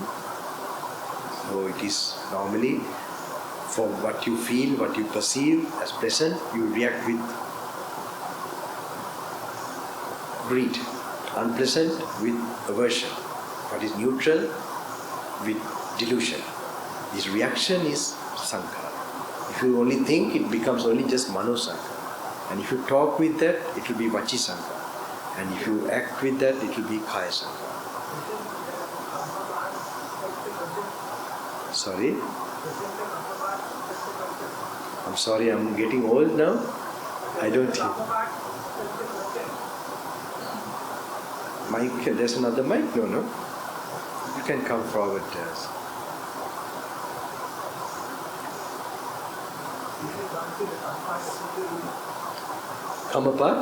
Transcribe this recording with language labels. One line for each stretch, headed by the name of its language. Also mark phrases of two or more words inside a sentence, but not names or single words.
English: So it is normally for what you feel, what you perceive as pleasant, you react with greed. Unpleasant with aversion. What is neutral with delusion. This reaction is sankhara. If you only think, it becomes only just
Pali: mano sankhara.
English: And if you talk with that, it will be
Pali: vachi sankhara.
English: And if you act with that, it will be
Pali: kaya sankhara.
English: Sorry? I'm sorry, I'm getting old now. I don't think. Mic, there's another mic? No? You can come forward. Come apart?